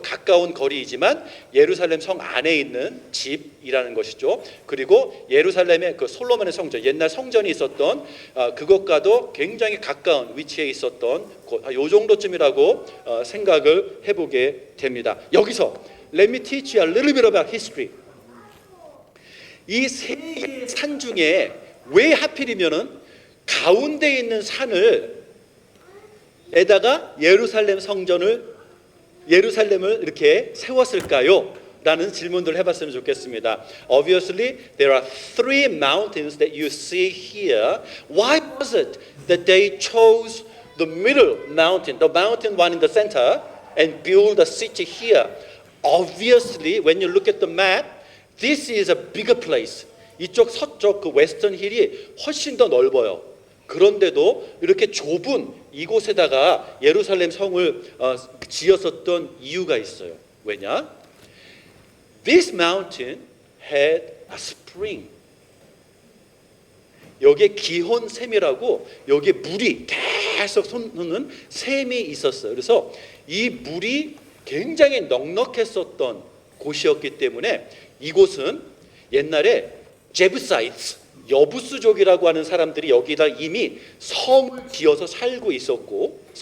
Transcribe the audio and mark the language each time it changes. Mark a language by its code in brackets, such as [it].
[ko] 가까운 거리이지만 예루살렘 성 안에 있는 집이라는 것이죠. 그리고 예루살렘의 그 솔로몬의 성전, 옛날 성전이 있었던 그것과도 굉장히 가까운 위치에 있었던 곳, 요 정도쯤이라고 생각을 해보게 됩니다. 여기서 [en] Let me teach you a little bit about history. [ko] 이 세 개의 산 중에 왜 하필이면은 가운데 있는 산을 에다가 예루살렘을 이렇게 세웠을까요? 라는 질문들을 해봤으면 좋겠습니다. [en] Obviously, there are three mountains that you see here. Why was it that they chose the middle mountain, the mountain one in the center, and build a city here? Obviously, when you look at the map, this is a bigger place. [ko] 이쪽 서쪽 그 웨스턴 힐이 훨씬 더 넓어요. 그런데도 이렇게 좁은 이곳에다가 예루살렘 성을 지었었던 이유가 있어요. 왜냐? [en] This mountain had a spring. [ko] 여기에 기혼샘이라고 여기에 물이 계속 솟는 샘이 있었어요. 그래서 이 물이 굉장히 넉넉했었던 곳이었기 때문에 이곳은 옛날에 제부사이트, 여부스족이라고 하는 사람들이 여기다 이미 성을 지어서 살고 있었고